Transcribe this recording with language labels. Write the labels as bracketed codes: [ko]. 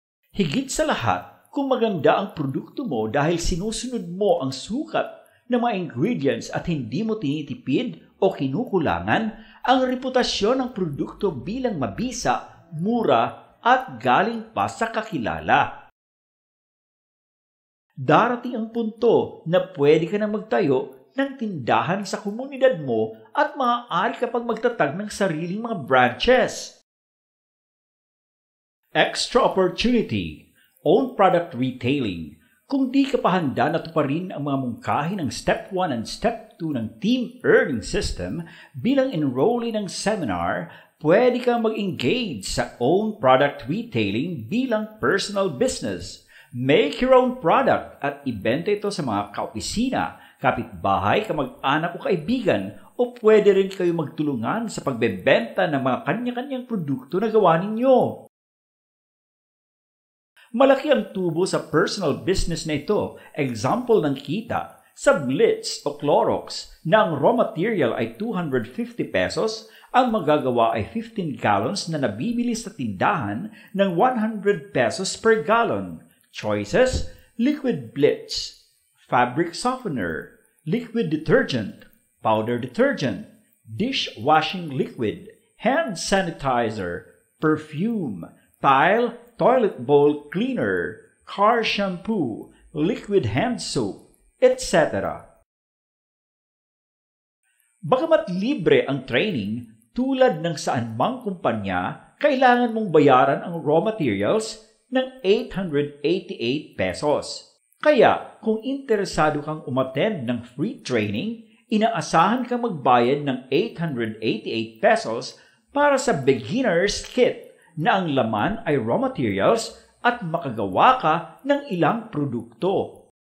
[tl] Higit sa lahat, kung maganda ang produkto mo dahil sinusunod mo ang sukat ng mga ingredients at hindi mo tinitipid o kinukulangan, ang reputasyon ng produkto bilang mabisa, mura at galing pa sa kakilala. Darating ang punto na pwede ka na magtayo ng tindahan sa komunidad mo at maaari kapag magtatag ng sariling mga branches. [en] Extra opportunity, own product retailing. [tl] Kung di ka pa handa na tuparin ang mga mungkahi ng Step 1 and Step 2 ng Team Earning System bilang enrollee ng seminar, pwede kang mag-engage sa [en] own product retailing [tl] bilang personal business. [en] Make your own product [tl] at ibenta ito sa mga kaopisina, kapitbahay, kamag-anak o kaibigan o pwede rin kayo magtulungan sa pagbebenta ng mga kanya-kanyang produkto na gawa ninyo. Malaki ang tubo sa personal business na ito. Example ng kita, sa Blitz o Clorox na ang raw material ay 250 pesos, ang magagawa ay 15 gallons na nabibili sa tindahan ng 100 pesos per gallon. [en] Choices, liquid Blitz, fabric softener, liquid detergent, powder detergent, dishwashing liquid, hand sanitizer, perfume, tile, toilet bowl cleaner, car shampoo, liquid hand soap, etc. [tl] Bagamat libre ang training, tulad ng saan mang kumpanya, kailangan mong bayaran ang raw materials ng 888 pesos. Kaya kung interesado kang umattend ng free training, inaasahan kang magbayad ng 888 pesos para sa beginner's kit na ang laman ay raw materials at makagawa ka ng ilang produkto.